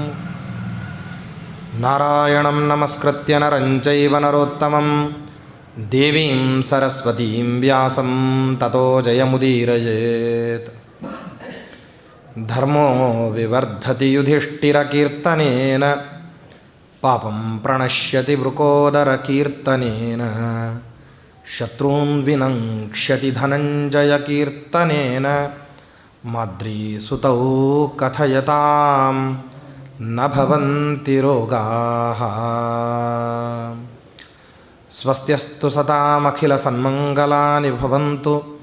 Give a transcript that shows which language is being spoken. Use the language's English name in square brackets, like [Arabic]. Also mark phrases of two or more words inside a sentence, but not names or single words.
[Sanskrit] ನಾರಾಯಣಂ ನಮಸ್ಕೃತ್ಯ ನರಂ ಚೈವ ನರೋತ್ತಮಂ ದೇವೀಂ ಸರಸ್ವತೀಂ ವ್ಯಾಸಂ ತತೋ ಜಯಮುದೀರಯೇತ್. ಧರ್ಮೋ ವಿವರ್ಧತಿ ಯುಧಿಷ್ಠಿರಕೀರ್ತನೇನ ಪಾಪಂ ಪ್ರಣಶ್ಯತಿ ವೃಕೋದರಕೀರ್ತನೇನ ಶತ್ರೂನ್ ವಿನಂಕ್ಷ್ಯತಿ ಧನಂಜಯಕೀರ್ತನೇನ ಮಾದ್ರೀಸುತೌ ಕಥಯತಾಂ ನ ಭವಂತಿ ರೋಗಾಃ. ಸ್ವಸ್ತ್ಯಸ್ತು ಸತಾಮಖಿಲಸನ್ಮಂಗಲಾನಿ ಭವಂತು.